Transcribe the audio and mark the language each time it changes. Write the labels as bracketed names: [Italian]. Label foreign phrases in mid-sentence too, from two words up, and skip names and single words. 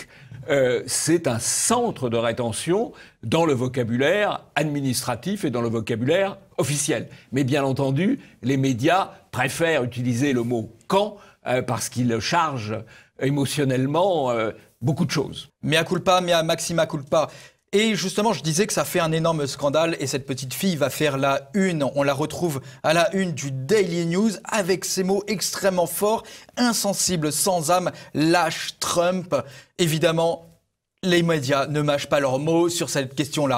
[French] C'est un centre de rétention dans le vocabulaire administratif et dans le vocabulaire officiel. Mais bien entendu, les médias préfèrent utiliser le mot camp parce qu'il charge émotionnellement beaucoup de choses. [Latin] Mea culpa, mea maxima culpa. [French] Et justement, je disais que ça fait un énorme scandale et cette petite fille va faire la une. On la retrouve à la une du Daily News avec ces mots extrêmement forts. Insensible, sans âme, lâche Trump. Évidemment, les médias ne mâchent pas leurs mots sur cette question-là.